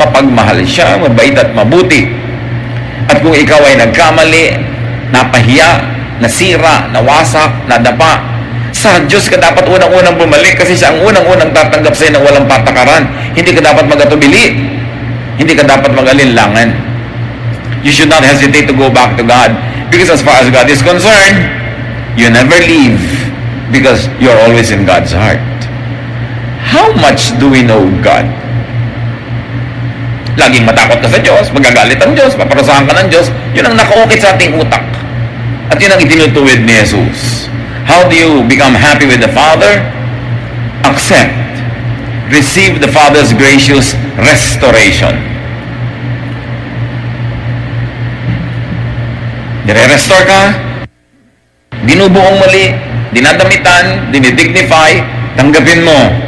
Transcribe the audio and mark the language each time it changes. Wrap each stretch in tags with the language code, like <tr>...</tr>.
<tl>Mapagmahal siya, mabait at mabuti. At kung ikaw ay nagkamali, napahiya, nasira, nawasak, nadapa, sa Diyos ka dapat unang-unang bumalik kasi siya ang unang-unang tatanggap sa'yo ng walang patakaran. Hindi ka dapat magatubili. Hindi ka dapat mag-alinlangan.</tl> <en>You should not hesitate to go back to God because as far as God is concerned, you never leave because you're always in God's heart. How much do we know God?</en> <tl>Laging matakot ka sa Diyos, magagalit ang Diyos, paparusahan ka ng Diyos, yun ang nakaukit sa ating utak. At yun ang itinutuwid ni Jesus.</tl> <en>How do you become happy with the Father? Accept. Receive the Father's gracious restoration.</en> <tl>Nire-restore ka, binubuong muli, dinadamitan, dinidignify, tanggapin mo.</tl>